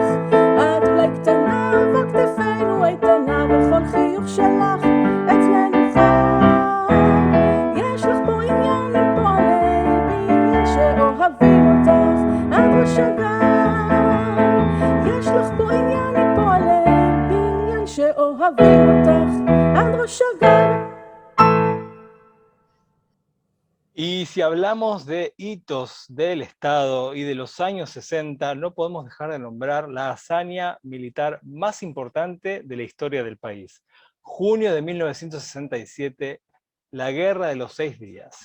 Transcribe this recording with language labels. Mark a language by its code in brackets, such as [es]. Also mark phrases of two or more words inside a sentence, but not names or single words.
[he] את אולי קטנה וכתפינו איתנה, וכל חיוך שלך אצלנו חם. יש לך פה עניין עם פועלי בניין שאוהבים אותך עד ראש הגן. יש לך פה עניין עם פועלי בניין שאוהבים אותך עד ראש הגן. [es] Y si hablamos de hitos del Estado y de los años 60, no podemos dejar de nombrar la hazaña militar más importante de la historia del país. Junio de 1967, la Guerra de los 6 días.